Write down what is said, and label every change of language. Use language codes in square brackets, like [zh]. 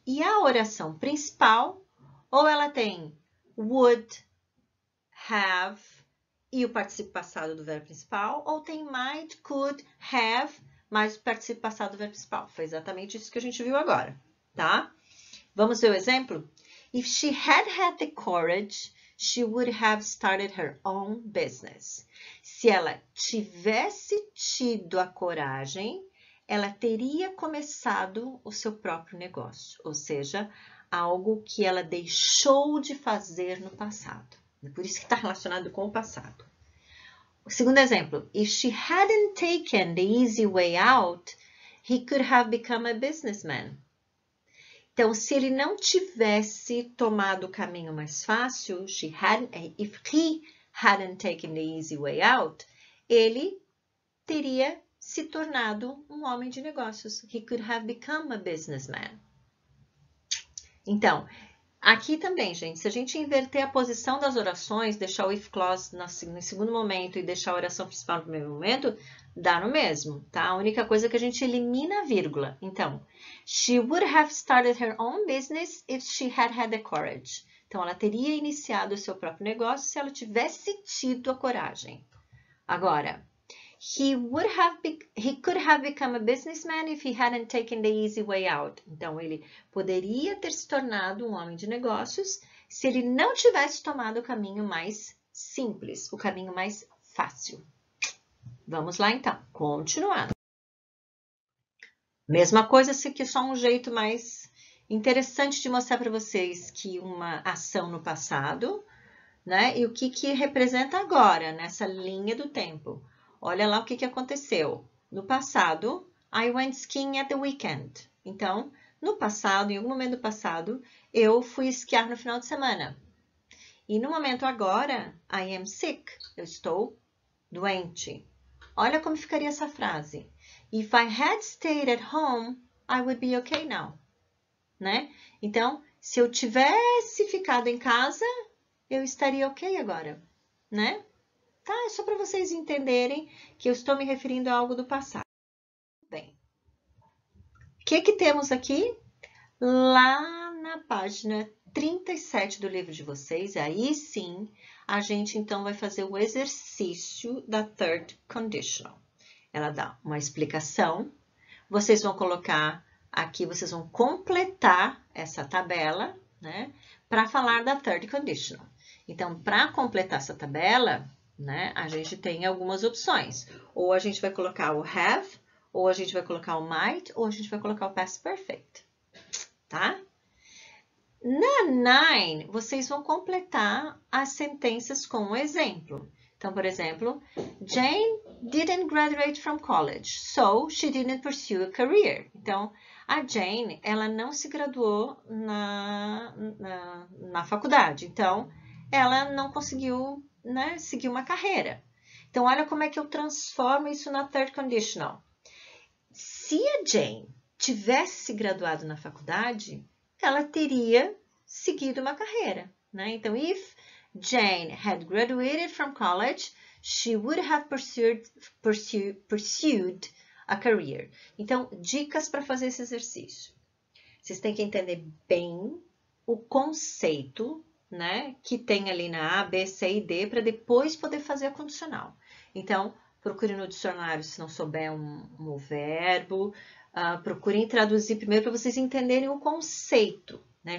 [pt] E a oração principal, ou ela tem would, have e o participio passado do verbo principal, ou tem might, could, have, mais o participio passado do verbo principal. Foi exatamente isso que a gente viu agora, tá? Vamos ver o exemplo? [en] If she had the courage, she would have started her own business. [pt] Se ela tivesse tido a coragem, ela teria começado o seu próprio negócio, ou seja, algo que ela deixou de fazer no passado. É por isso que está relacionado com o passado. O segundo exemplo, [en] if she hadn't taken the easy way out, he could have become a businessman. [pt] Então, se ele não tivesse tomado o caminho mais fácil, [en] if he hadn't taken the easy way out, [pt] ele teria se tornado um homem de negócios. [en] He could have become a businessman. [pt] Então, aqui também, gente, se a gente inverter a posição das orações, deixar o if clause no segundo momento e deixar a oração principal no primeiro momento, dá no mesmo, tá? A única coisa é que a gente elimina a vírgula. Então, [en] she would have started her own business if she had the courage. [pt] Então, ela teria iniciado o seu próprio negócio se ela tivesse tido a coragem. Agora, [en] he could have become a businessman if he hadn't taken the easy way out. [pt] Então, ele poderia ter se tornado um homem de negócios se ele não tivesse tomado o caminho mais simples, o caminho mais fácil. Vamos lá, então. Continuando. Mesma coisa, esse aqui é só um jeito mais interessante de mostrar para vocês que uma ação no passado, né? E o que representa agora, nessa linha do tempo. Olha lá o que aconteceu. No passado, [en] I went skiing at the weekend. [pt] Então, no passado, em algum momento do passado, eu fui esquiar no final de semana. E no momento agora, [en] I am sick. [pt] Eu estou doente. Olha como ficaria essa frase. [en] If I had stayed at home, I would be okay now. [pt] Né? Então, se eu tivesse ficado em casa, eu estaria ok agora. Né? Tá? É só para vocês entenderem que eu estou me referindo a algo do passado. Bem, o que temos aqui? Lá na página 37 do livro de vocês, aí sim, a gente então vai fazer o exercício da third conditional. Ela dá uma explicação, vocês vão colocar aqui, vocês vão completar essa tabela, né, para falar da third conditional. Então, para completar essa tabela, né, a gente tem algumas opções. Ou a gente vai colocar o have, ou a gente vai colocar o might, ou a gente vai colocar o past perfect, tá? Na 9, vocês vão completar as sentenças com um exemplo. Então, por exemplo, [en] Jane didn't graduate from college, so she didn't pursue a career. [pt] Então, a Jane, ela não se graduou na faculdade, então, ela não conseguiu, né, seguir uma carreira. Então, olha como é que eu transformo isso na third conditional. Se a Jane tivesse se graduado na faculdade, ela teria seguido uma carreira, né? Então, [en] if Jane had graduated from college, she would have pursued a career. [pt] Então, dicas para fazer esse exercício. Vocês têm que entender bem o conceito, né, que tem ali na A, B, C e D, para depois poder fazer a condicional. Então, procure no dicionário se não souber um verbo, procurem traduzir primeiro para vocês entenderem o conceito, né?